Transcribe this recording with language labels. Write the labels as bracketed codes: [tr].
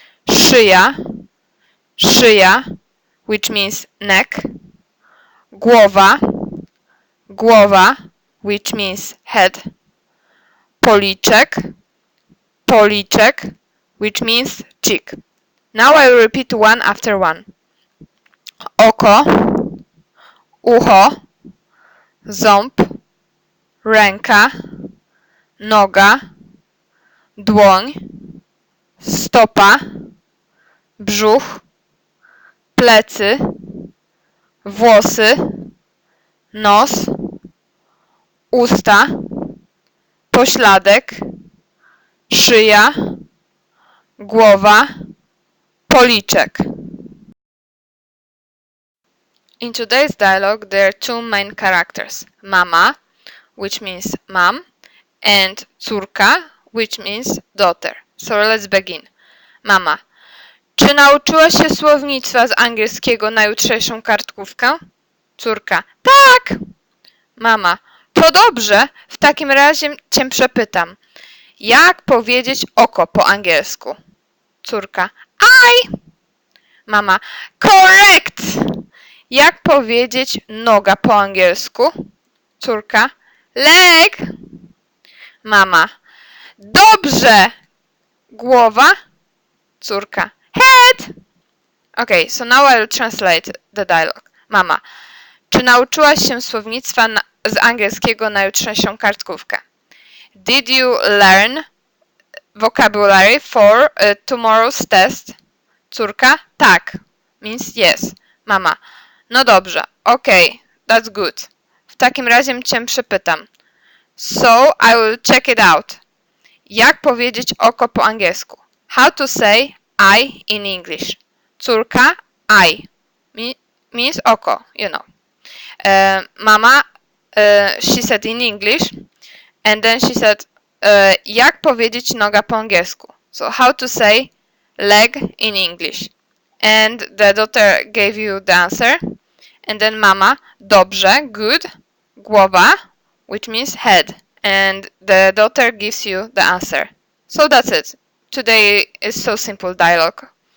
[en] Szyja, szyja, which means neck. Głowa, głowa, which means head. Policzek, policzek, which means cheek. Now I will repeat one after one. [pl] Oko, ucho, ząb, ręka, noga, dłoń, stopa, brzuch, plecy, włosy, nos, usta, pośladek, szyja, głowa, policzek. [en] In today's dialogue, there are two main characters. Mama, which means mom, and córka, which means daughter. So let's begin. Mama. [pl] Czy nauczyłaś się słownictwa z angielskiego na jutrzejszą kartkówkę? Córka. Tak! Mama. To dobrze. W takim razie cię przepytam. Jak powiedzieć oko po angielsku? [en] Córka. Eye! Mama. Correct! [pl] Jak powiedzieć noga po angielsku? Córka. Leg! Mama. Dobrze! Głowa? Córka. Head! [en] Okay, so now I'll translate the dialogue. Mama. [pl] Czy nauczyłaś się słownictwa z angielskiego na jutrzejszą kartkówkę? [en] Did you learn vocabulary for tomorrow's test? [pl] Córka. Tak. [en] Means yes. [pl] Mama. No dobrze. [en] Okay, that's good. [pl] W takim razie cię przepytam. [en] So I will check it out. [pl] Jak powiedzieć oko po angielsku? [en] How to say eye in English? Córka, eye. Means oko, you know. Mama, she said in English. And then she said, [pl] jak powiedzieć noga po angielsku? [en] So how to say leg in English? And the daughter gave you the answer. And then mama, dobrze, good, głowa, which means head. And the daughter gives you the answer. So that's it. Today is so simple dialogue.